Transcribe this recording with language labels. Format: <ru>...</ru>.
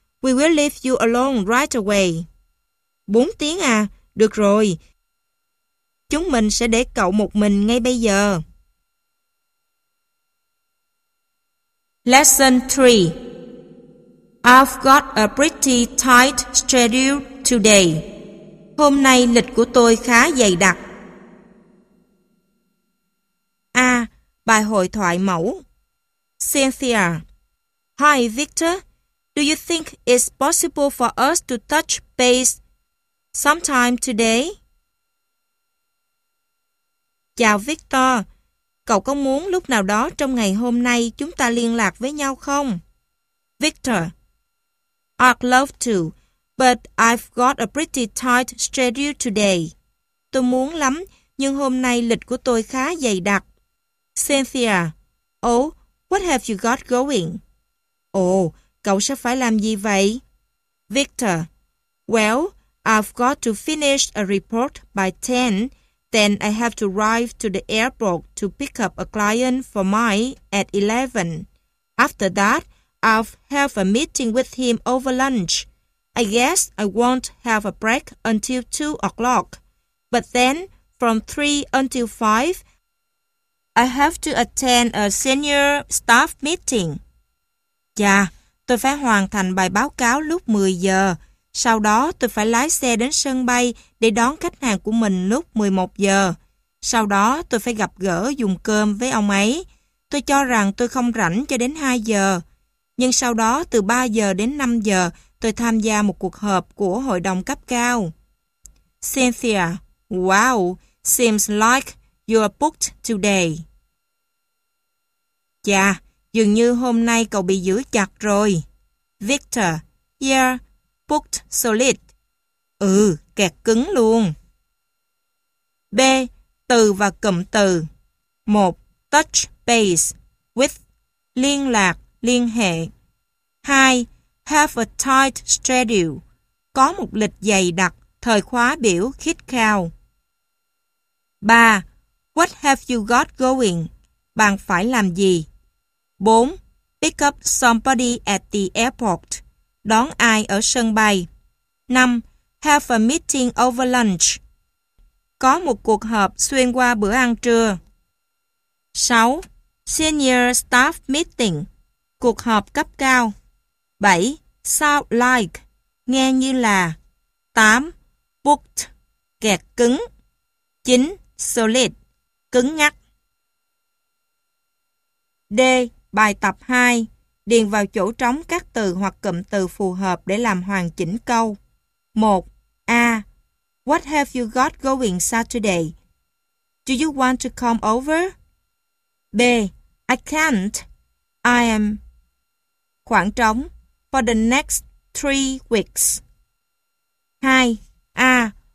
<en>We will leave you alone right away.</en> <vi>4 tiếng à? Được rồi. Chúng mình sẽ để cậu một mình ngay bây giờ.</vi> <en>Lesson 3. I've got a pretty tight schedule today.</en> <vi>Hôm nay lịch của tôi khá dày đặc. A. Bài hội thoại mẫu.</vi> <en>Cynthia. Hi, Victor. Do you think it's possible for us to touch base sometime today?</en> <vi>Chào Victor, cậu có muốn lúc nào đó trong ngày hôm nay chúng ta liên lạc với nhau không?</vi> <en>Victor, I'd love to, but I've got a pretty tight schedule today.</en> <vi>Tôi muốn lắm, nhưng hôm nay lịch của tôi khá dày đặc.</vi> <en>Cynthia, oh, what have you got going?</en> <vi>Oh, cậu sẽ phải làm gì vậy?</vi> <en>Victor, well, I've got to finish a report by 10. Then I have to drive to the airport to pick up a client for Mike at 11. After that, I'll have a meeting with him over lunch. I guess I won't have a break until 2 o'clock. But then, from 3 until 5, I have to attend a senior staff meeting.</en> <vi>Chà, tôi phải hoàn thành bài báo cáo lúc 10 giờ. Sau đó tôi phải lái xe đến sân bay để đón khách hàng của mình lúc 11 giờ. Sau đó tôi phải gặp gỡ dùng cơm với ông ấy. Tôi cho rằng tôi không rảnh cho đến 2 giờ. Nhưng sau đó từ 3 giờ đến 5 giờ tôi tham gia một cuộc họp của hội đồng cấp cao.</vi> <en>Cynthia, wow, seems like you're booked today.</en> <vi>Chà, dường như hôm nay cậu bị giữ chặt rồi.</vi> <en>Victor, yeah. Booked solid.</en> <vi>Ừ, kẹt cứng luôn. B. Từ và cụm từ. 1.</vi> <en>Touch base. With.</en> <vi>Liên lạc, liên hệ. 2.</vi> <en>Have a tight schedule.</en> <vi>Có một lịch dày đặc, thời khóa biểu khít khao.</vi> <en>3. What have you got going?</en> <vi>Bạn phải làm gì? 4.</vi> <en>Pick up somebody at the airport.</en> <vi>Đón ai ở sân bay. 5.</vi> <en>Have a meeting over lunch.</en> <vi>Có một cuộc họp xuyên qua bữa ăn trưa.</vi> <en>6. Senior staff meeting.</en> <vi>Cuộc họp cấp cao.</vi> <en>7. Sound like.</en> <vi>Nghe như là.</vi> <en>8. Booked.</en> <vi>Kẹt cứng.</vi> <en>9. Solid.</en> <vi>Cứng nhắc. D. Bài tập 2. Điền vào chỗ trống các từ hoặc cụm từ phù hợp để làm hoàn chỉnh câu. 1. A.</vi> <en>What have you got going Saturday? Do you want to come over? B. I can't. I am.</en> <vi>Khoảng trống.</vi> <en>For the next 3 weeks. 2. A.</en>